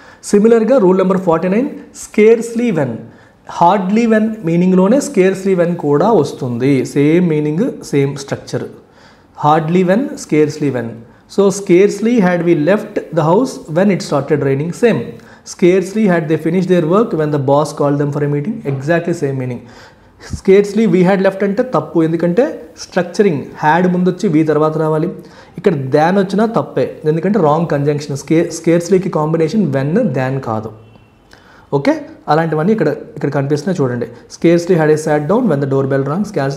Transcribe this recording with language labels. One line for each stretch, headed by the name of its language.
Telugu: సిమిలర్గా rule number 49, scarcely when. Hardly when మీనింగ్లోనే scarcely when కూడా వస్తుంది, same meaning same structure.
English: Hardly when, scarcely when. So scarcely had we left the house when it started raining, same. Scarcely had they finished their work when the boss called them for a meeting, exactly same meaning. Scarcely we had left
Telugu: అంటే తప్పు, ఎందుకంటే structuring had ముందు వచ్చి వి తర్వాత రావాలి. ఇక్కడ దాన్ వచ్చినా తప్పే, ఎందుకంటే రాంగ్ కంజంక్షన్. స్కేర్స్లీకి కాంబినేషన్ వెన్, దాన్ కాదు.
English: okay,
Telugu: అలాంటివన్నీ ఇక్కడ కనిపిస్తున్నాయి చూడండి.
English: Scarcely had I sat down when the door bell rang.